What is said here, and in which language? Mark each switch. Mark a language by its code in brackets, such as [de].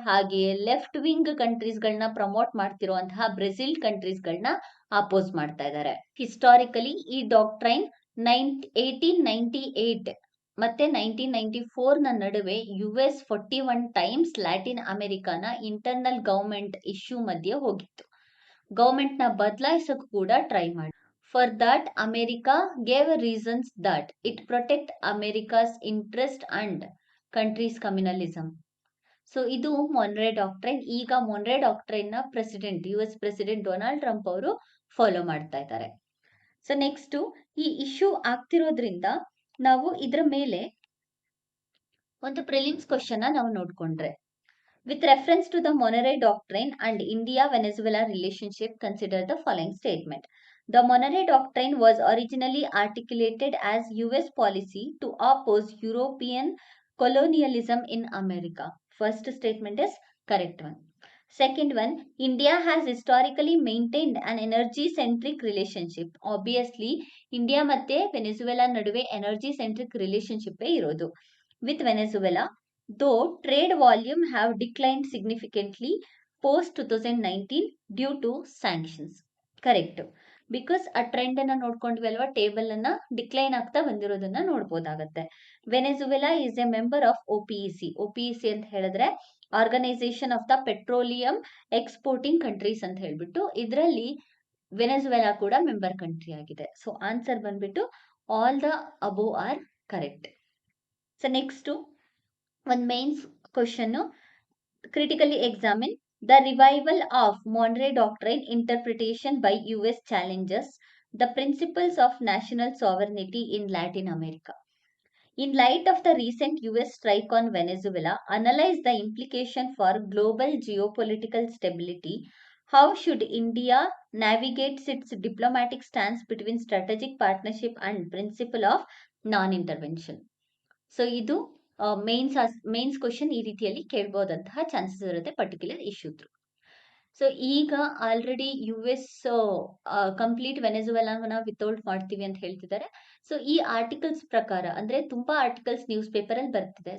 [kn] ಹಾಗೆಯೇ left wing countries ಗಳನ್ನ promote ಮಾಡ್ತಿರುವಂತಹ Brazil countries ಗಳನ್ನ ಅಪೋಸ್ ಮಾಡ್ತಾ ಇದ್ದಾರೆ. ಹಿಸ್ಟಾರಿಕಲಿ ಈ ಡಾಕ್ಟ್ರೈನ್ 1898 ಮತ್ತೆ 1994 ನ ನಡುವೆ US 41 times Latin ಅಮೆರಿಕಾನ internal government issue ಮಧ್ಯೆ ಹೋಗಿತ್ತು. ಗವರ್ಮೆಂಟ್ ನ ಬದಲಾಯಿಸಕ್ಕೂ ಕೂಡ ಟ್ರೈ ಮಾಡಿ. [en] For that, America gave reasons that it protect America's interest and country's communalism. [kn] So ಇದು ಮೊನ್ರೆ ಡಾಕ್ಟ್ರೈನ್. ಈಗ ಮೊನ್ರೆ ಡಾಕ್ಟ್ರೈನ್ ನ US ಪ್ರೆಸಿಡೆಂಟ್ ಡೊನಾಲ್ಡ್ ಟ್ರಂಪ್ ಅವರು ಫಾಲೋ ಮಾಡ್ತಾ ಇದ್ದಾರೆ. ಸೊ ನೆಕ್ಸ್ಟ್ ಈ ಇಶ್ಯೂ ಆಗ್ತಿರೋದ್ರಿಂದ ನಾವು ಇದರ ಮೇಲೆ ಒಂದು ಪ್ರಿಲಿಮ್ಸ್ ಕ್ವಶನ್ ನಾವು ನೋಡ್ಕೊಂಡ್ರೆ, [en] with reference to the Monterey Doctrine and India-Venezuela relationship, consider the following statement. The Monterey Doctrine was originally articulated as US policy to oppose European colonialism in America. First statement is correct one. Second one, India has historically maintained an energy-centric relationship. [kn] Obviously, India ಮತ್ತೆ ವೆನೆಜುವೆಲಾ ನಡುವೆ [en] energy-centric relationship [kn] ಇರೋದು. [en] With Venezuela, though trade volume have declined significantly post 2019 due to sanctions. Correct. [kn] Because ಆ trend ಅನ್ನ ನೋಡ್ಕೊಂಡ್ವಿ ಅಲ್ವಾ, table ಅನ್ನ decline ಆಗ್ತಾ ಬಂದಿರೋದನ್ನ ನೋಡ್ಬೋದಾಗತ್ತೆ. [en] Venezuela is a member of OPEC [kn] ಅಂತ ಹೇಳಿದ್ರೆ organisation of the petroleum exporting countries ಅಂತ ಹೇಳ್ಬಿಟ್ಟು, ಇದರಲ್ಲಿ ವೆನೆಜುವೆಲಾ ಕೂಡ ಮೆಂಬರ್ ಕಂಟ್ರಿ ಆಗಿದೆ. [en] So answer ಬಂದ್ಬಿಟ್ಟು all the above are correct. So next ಒಂದು mains question, critically examine the revival of Monroe Doctrine interpretation by US challenges the principles of national sovereignty in Latin America. In light of the recent US strike on Venezuela, analyze the implication for global geopolitical stability. How should India navigate its diplomatic stance between strategic partnership and principle of non-intervention? [kn] So, ಇದು mains question ಈ ರೀತಿಯಲ್ಲಿ ಕೇಳ್ಬೋದಂತಹ chances ಇರುತ್ತೆ particular issue through. So ಈಗ already US complete ವೆನೆಜುವೆಲಾನ without ಮಾಡ್ತೀವಿ ಅಂತ ಹೇಳ್ತಿದ್ದಾರೆ. So ಈ articles ಪ್ರಕಾರ, ಅಂದ್ರೆ ತುಂಬಾ ಆರ್ಟಿಕಲ್ಸ್ ನ್ಯೂಸ್ ಪೇಪರ್ ಅಲ್ಲಿ ಬರ್ತಿದೆ.